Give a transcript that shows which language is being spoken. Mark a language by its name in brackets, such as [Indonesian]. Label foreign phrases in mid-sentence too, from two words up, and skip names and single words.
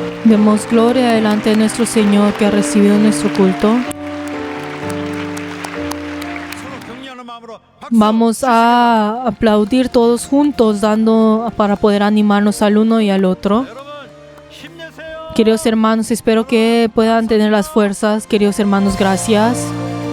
[Spanish] Demos gloria delante de nuestro Señor que ha recibido nuestro culto. [Korean] 서로 격려하는 마음으로 박수. [Spanish] Vamos a aplaudir todos juntos, dando para poder animarnos al uno y al otro. [Korean] 여러분 힘내세요. [Spanish] Queridos hermanos, espero que puedan tener las fuerzas. Queridos hermanos, gracias.